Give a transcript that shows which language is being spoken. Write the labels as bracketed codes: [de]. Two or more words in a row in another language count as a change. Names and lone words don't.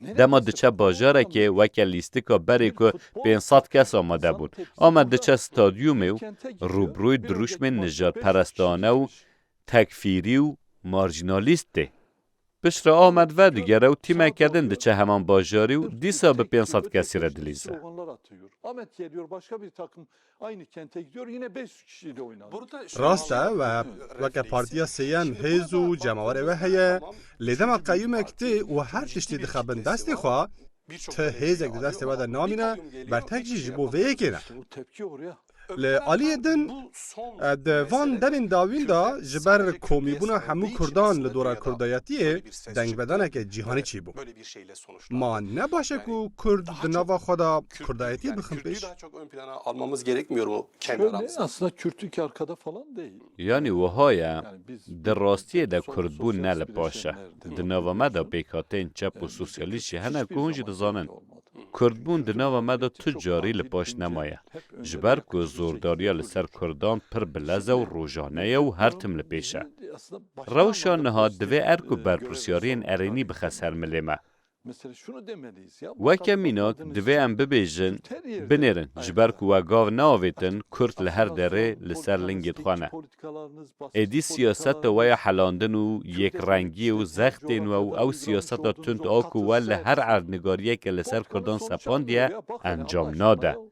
[ku] Dema diçe bajarekê weke lîstika berê ku 500 kes amade bûn. Ahmet diçe stadyumê û rûbrûyê dirûşmên nijadperestane û tekfîrî û marjinalîst tê. Piştre Ahmet ve digere û tîmeke din diçe heman bajarî û dîsa bi 500 kesî re dilîze. [tr] Ahmet geliyor başka bir takım aynı kente gidiyor yine 500 kişiyle oynanıyor. [ku] rast e ve weke partiya sêyem hêz û cemawarê we heye lê dema qeyûmek tê û her tiştî dixebin destê xwe ti hêzek di destê we de namîne bertek jî ji bo vê yekê ne. [tr] Bu tepki oraya. [ku] Li aliyê din di van demên dawîn da ji ber komîbûna hemû Kurdan li dora Kurdayetiyê dengbêdaneke cîhanî çîbû. Ma ne baş e ku Kurd di nava xwe da Kurdayetiyê bixin pêş? [tr] Almamız gerekmiyor mu kendi Şöyle aramızda? aslında Kürtlük arkada falan değil. [ku] Yani wiha ye, [tr] biz [ku] di rastiyê de Kurdbûn ne li paş e. Di nava me de pêkhateyên çep û sosyalîst jî hene ku hûn jî dizanin. Kurdbûn di nava me de tu carî li paş nemaye. Ji ber ku zordariya li ser Kurdan pir bilez e û rojane ye û her tim li pêş e. Rewşa niha divê er ku berpirsyariyên erênî bixe ser milê me. [tr] Mesela şunu demeliyiz ya. [ku] Weke mînak divê em bibêjin, binêrin ji ber ku we gav neavêtin Kurd li her derê li ser lingê xwe ne. Êdî siyaseta we ya helandin û yekrengiyê û zextên we û ew siyaseta tund a ku we li her erdnigariyeke li ser Kurdan sepandiye encam nade.